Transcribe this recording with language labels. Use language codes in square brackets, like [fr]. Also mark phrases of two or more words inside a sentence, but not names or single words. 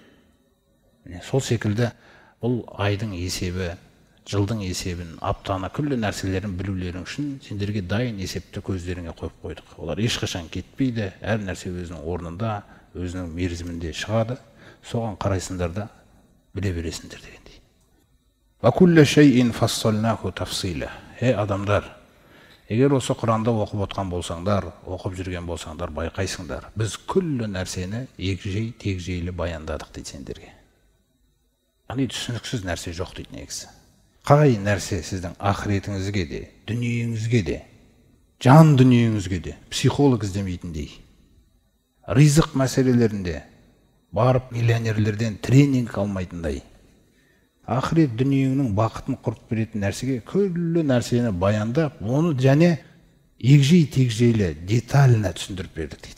[kk] Сол секілді бұл айдың есебі, жылдың есебін, аптаны, күллі нәрселерін білулерің үшін сендерге дайын есепті көздеріңе қойып қойдық. Олар ешқашан кетпейді, әр нәрсе өзінің орнында, өзінің мерзімінде шығады. Соған қарайсыңдар да біле бересіңдер дегендей. [ar] وكل شيء فصلناه تفصيلا. [kk] Адамдар, егер осы Құранды оқып отқан болсаңдар, оқып жүрген болсаңдар, байқайсыңдар. Біз күллі нәрсені егжей тегжейлі баяндадық дейді сендерге. Яғни түсініксіз нәрсе жоқ дейді негізі. Қай нәрсе сіздің ақыретіңізге де, дүниеңізге де, жан дүниеңізге де психолог іздемейтіндей, ризық мәселелерінде барып миллионерлерден тренинг алмайтындай, ақырет дүниеңнің бақытын құрып беретін нәрсеге күллі нәрсені баяндап, оны және егжей тегжейлі деталына түсіндіріп бердік дейді.